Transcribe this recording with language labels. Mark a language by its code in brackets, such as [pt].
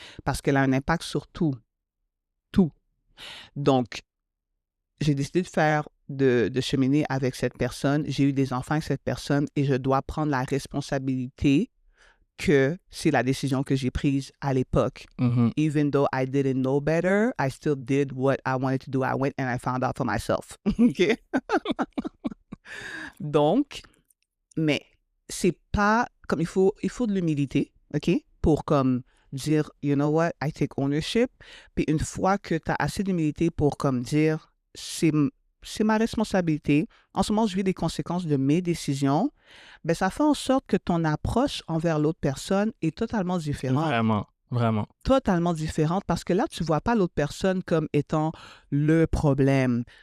[fr] Parce qu'elle a un impact sur tout. Tout. Donc, j'ai décidé de cheminer avec cette personne. J'ai eu des enfants avec cette personne et je dois prendre la responsabilité que c'est la décision que j'ai prise à l'époque. [en] Even though I didn't know better, I still did what I wanted to do. I went and I found out for myself. OK? [fr] Donc, mais c'est pas comme il faut de l'humilité, OK? Pour comme dire, [en] you know what, I take ownership. [fr] Puis une fois que tu as assez d'humilité pour comme dire, c'est ma responsabilité. En ce moment, je vis les conséquences de mes décisions. Ben, ça fait en sorte que ton approche envers l'autre personne est totalement différente. Vraiment, vraiment. Totalement différente parce que là, tu ne vois pas l'autre personne comme étant le problème.